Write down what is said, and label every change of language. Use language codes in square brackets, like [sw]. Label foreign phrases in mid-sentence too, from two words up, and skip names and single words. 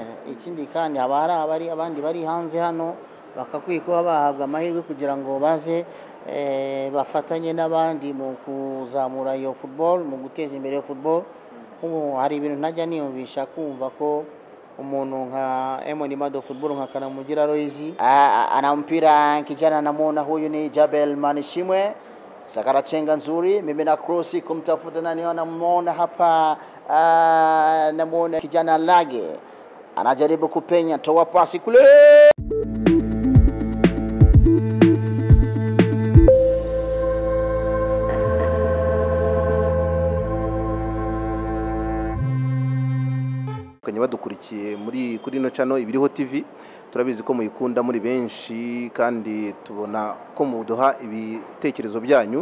[rw] Ikindi kandi haba hari abandi bari hanze hano bakakwiye kuba bahabwa amahirwe kugira ngo baze bafatanye n'abandi mu kuzamura iyo football, mu guteza imbere iyo football. Hari ibintu ntajya niyumvisha kumva ko umuntu nka Emoni Mado football nka [sw] Kanamugira Roizi ana mpira kijana namuona huyu ni Jabel Manishimwe sakara chenga nzuri, mimi na cross kumtafuta nani, namuona hapa namuona kijana Lage anajaribu kupenya, toa pasi kule. [rw] Badukurikiye kuri no channel ibiriho TV, turabizi ko muyikunda muri benshi kandi tubona ko muduha ibitekerezo byanyu.